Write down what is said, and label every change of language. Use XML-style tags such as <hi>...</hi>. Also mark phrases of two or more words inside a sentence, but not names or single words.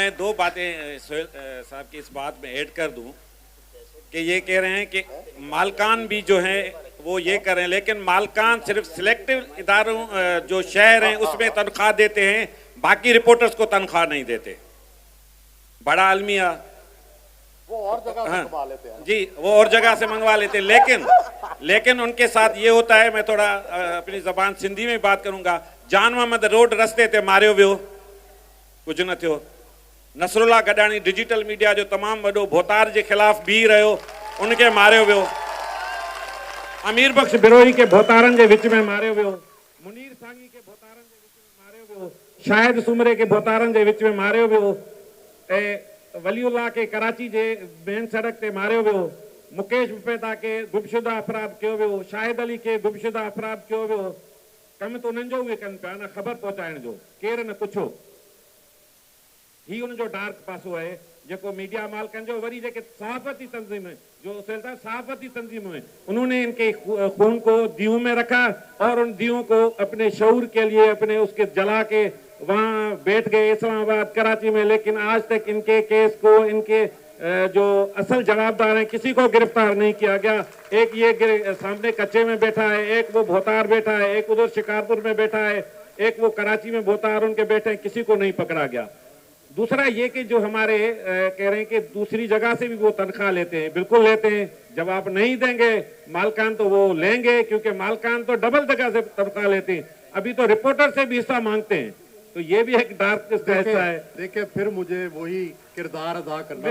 <ur>میں 2 باتیں سہیل صاحب کی اس بات میں ایڈ کر دوں کہ یہ کہہ رہے ہیں کہ مالکان بھی جو ہیں وہ یہ کریں, لیکن مالکان صرف سلیکٹیو اداروں جو شہر ہیں اس میں تنخواہ دیتے ہیں, باقی رپورٹرز کو تنخواہ نہیں دیتے. بڑا المیہ وہ اور جگہ سے منگوا لیتے ہیں. جی, وہ اور جگہ سے منگوا لیتے ہیں, لیکن ان کے ساتھ یہ ہوتا ہے. میں تھوڑا اپنی زبان سندھی میں بات کروں گا.</ur> <sd>جان محمد روڈ رستے تے مارयो वियो, कुझु न थियो. नसरुल्ला गडाणी डिजिटल मीडिया जो तमामु वॾो भोतार जे ख़िलाफ़ बीह रहियो, उनखे मारियो वियो. अमीर बख्श बिरोही खे भोतारनि जे विच में मारियो वियो. मुनीर सांगी खे भोतारनि जे विच में मारियो वियो. शाहिद सुमरे खे भोतारनि जे विच में मारियो वियो. ऐं वलीउल्लाह खे कराची जे मेन सड़क ते मारियो वियो. मुकेश मुपेता खे गुमशुदा अफ़राद कयो वियो. शाहिद अली खे गुमशुदा अफ़राद कयो वियो. कमु त उन्हनि जो उहे कनि पिया न, ख़बर पहुचाइण जो, केरु न पुछो. ही उनजो डार्क पासो है जेको मीडिया मालिकनि जो. वरी जेके सहाफ़ती तंज़ीम जो सहाफ़ती तंजीम है,</sd> <ur>انہوں نے ان کے خون کو دیوں میں رکھا اور ان دیوں کو اپنے شعور کے لیے اپنے اس کے جلا کے وہاں بیٹھ گئے اسلام آباد کراچی میں. لیکن آج تک ان کے کیس کو، ان کے جو اصل جوابدار ہیں، کسی کو گرفتار نہیں کیا گیا. ایک یہ سامنے کچے میں بیٹھا ہے، ایک وہ بھوتار بیٹھا ہے، ایک ادھر شکارپور میں بیٹھا ہے، ایک وہ کراچی میں بھوتار ان کے بیٹھے ہیں، کسی کو نہیں پکڑا گیا. دوسرا یہ کہ جو ہمارے کہہ رہے ہیں کہ دوسری جگہ سے بھی وہ تنخواہ لیتے ہیں، بالکل لیتے ہیں. جب آپ نہیں دیں گے مالکان تو وہ لیں گے، کیونکہ مالکان تو ڈبل جگہ سے تنخواہ لیتے ہیں. ابھی تو رپورٹر سے بھی حصہ مانگتے ہیں. تو یہ بھی ایک ڈارک حصہ ہے. دیکھیں پھر مجھے وہی کردار ادا کرنا</ur>